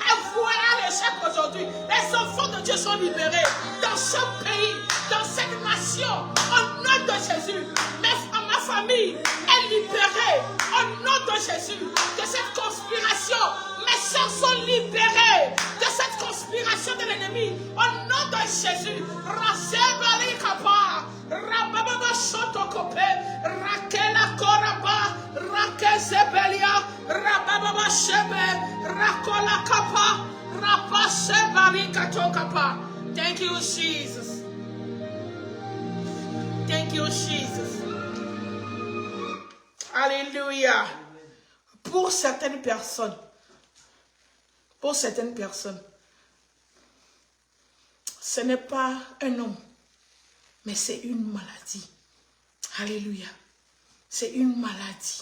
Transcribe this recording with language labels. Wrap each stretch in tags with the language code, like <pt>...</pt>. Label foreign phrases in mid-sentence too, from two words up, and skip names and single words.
<fr>Les enfants de Dieu sont libérés dans ce pays, dans cette nation, au nom de Jésus. Ma famille est libérée au nom de Jésus de cette conspiration. Mes soeurs sont libérées de cette conspiration de l'ennemi au nom de Jésus. Rasebali Kapa, Rababa Sotokope, Rakela Koraba, Rakezebelia, Rababa Shebe, Rakola Kapa, Rabasebali Katokapa.</fr> <en>Thank you, Jesus. Thank you, Jesus.</en> <fr>Alléluia. Pour certaines personnes, ce n'est pas un homme, mais c'est une maladie. Alléluia. C'est une maladie.</fr>